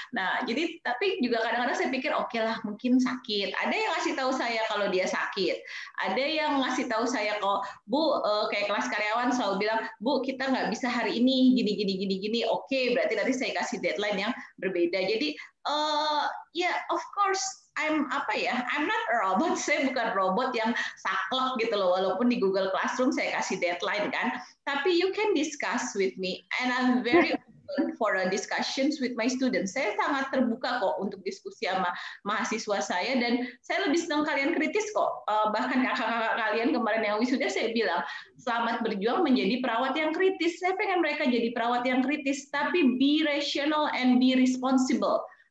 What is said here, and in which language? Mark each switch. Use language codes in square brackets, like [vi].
[id] Nah, jadi tapi juga kadang-kadang saya pikir oke lah mungkin sakit. Ada yang ngasih tahu saya kalau dia sakit. Ada yang ngasih tahu saya kok, Bu, kayak kelas karyawan selalu bilang, Bu, kita nggak bisa hari ini gini. Oke, berarti nanti saya kasih deadline yang berbeda. Jadi [en] of course I'm not a robot. [id] Saya bukan robot yang saklek gitu loh. Walaupun di Google Classroom saya kasih deadline kan. Tapi [en] you can discuss with me and I'm very open for a discussions with my students. [id] Saya sangat terbuka kok untuk diskusi sama mahasiswa saya, dan saya lebih senang kalian kritis kok. Bahkan kakak-kakak kalian kemarin yang wisuda saya bilang, selamat berjuang menjadi perawat yang kritis. Saya pengen mereka jadi perawat yang kritis, tapi [en] be rational and be responsible.